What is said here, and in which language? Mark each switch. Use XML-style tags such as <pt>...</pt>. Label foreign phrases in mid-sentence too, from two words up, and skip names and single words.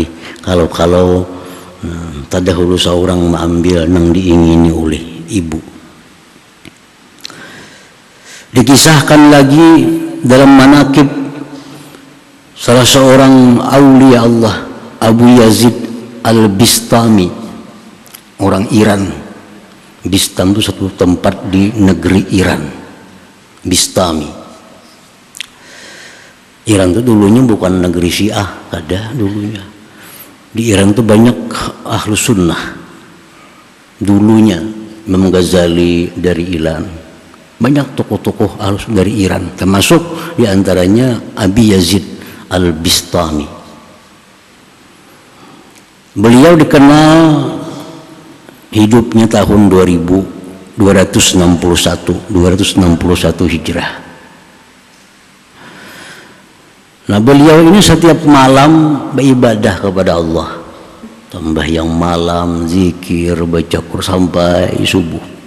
<bjn>Kalau tadahulu seorang mengambil nang diingini oleh ibu.</bjn> <id>Dikisahkan lagi dalam manaqib salah seorang aulia Allah, Abu Yazid Al-Bistami, orang Iran. Bistam itu satu tempat di negeri Iran. Bistami. Iran itu dulunya bukan negeri Syiah, ada dulunya. Di Iran itu banyak ahlus sunnah. Dulunya Imam Ghazali dari Iran. Banyak tokoh-tokoh ahlus dari Iran, termasuk diantaranya Abi Yazid Al-Bistami. Beliau dikenal hidupnya tahun 261 Hijrah. Nah, beliau ini setiap malam beribadah kepada Allah, sembahyang malam, zikir, baca Quran sampai subuh.</id>